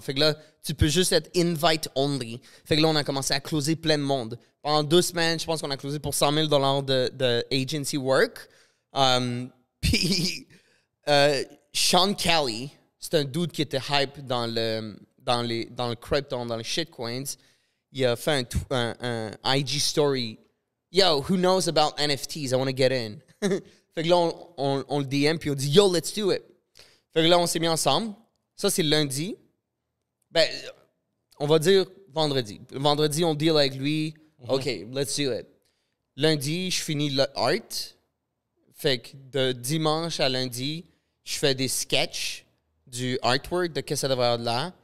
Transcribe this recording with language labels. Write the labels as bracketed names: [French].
[French] Fait que là, tu peux juste être invite only. Fait que là, on a commencé à closer plein de monde. Pendant 2 semaines, je pense qu'on a closé pour $100,000 de agency work. Puis, Sean Kelly, c'est un dude qui était hype dans le crypto, dans les shitcoins. Il a fait un IG story. [English] Yo, who knows about NFTs? I want to get in. [French] Fait que là, on le DM, puis on dit, yo, [English] let's do it. [French] Fait que là, on s'est mis ensemble. Ça, c'est lundi. Ben, on va dire vendredi. Vendredi, on deal avec lui. [English] OK, let's do it. [French] Lundi, je finis le art. Fait que de dimanche à lundi, je fais des sketchs du artwork de qu'est-ce que ça devrait avoir de là.